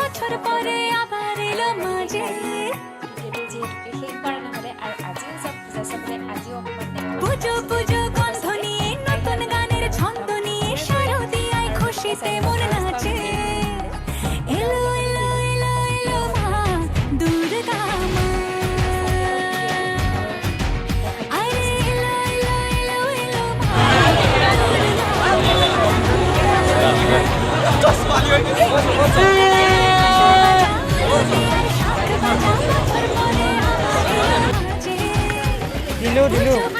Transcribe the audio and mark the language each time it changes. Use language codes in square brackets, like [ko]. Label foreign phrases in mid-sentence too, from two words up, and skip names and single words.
[bn] বছর পরে আবার এলো মাঝে [as] ভিডিঅ'টো যিহেতুকে শেষ কৰা নহ'লে আৰু আজিও যাম পূজা চাবলৈ আজিও অকণমান [bn] পুজো পুজো গন্ধ নিয়ে নতুন গানের ছন্দ নিয়ে শারদিয়ায় খুশিতে মন নাচে এলো এলো এলো এলো মা দুর্গা মা আরে এলো এলো এলো এলো মা দিলো দিলো